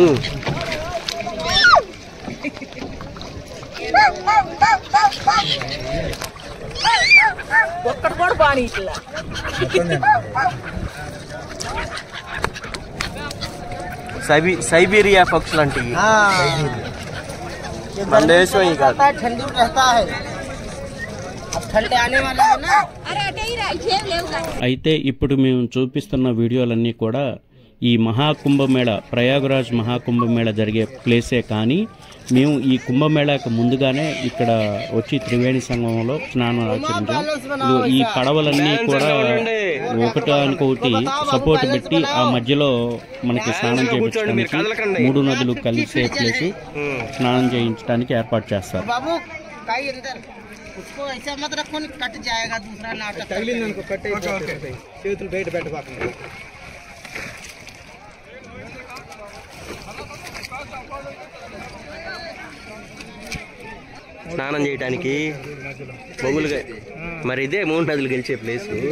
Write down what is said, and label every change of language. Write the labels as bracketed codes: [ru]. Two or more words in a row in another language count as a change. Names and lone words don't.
[hi] पानी [te] సైబీరియా పక్షులు అంటే మన దేశం [hi] ठंडी रहता है। अब ठंडे आने वाला है ना। [te] అయితే ఇప్పుడు మేము చూపిస్తున్న వీడియోలన్నీ కూడా ఈ మహాకుంభమేళ, ప్రయాగరాజ్ మహాకుంభమేళ జరిగే ప్లేసే. కానీ మేము ఈ కుంభమేళకు ముందుగానే ఇక్కడ వచ్చి త్రివేణి సంగమంలో స్నానం ఆచరించాం. ఈ పడవలన్నీ కూడా ఒకటానికొకటి సపోర్ట్ పెట్టి ఆ మధ్యలో మనకి స్నానం చేయించడానికి 3 నదులు కలిసే ప్లేస్ స్నానం చేయించడానికి ఏర్పాటు చేస్తారు. [hi] उसको ऐसा मत रखो, कट जाएगा दूसरा नाटक। [te] స్నానం చేయడానికి మొగులుగా మరి ఇదే 3 నదులు గెలిచే ప్లేస్.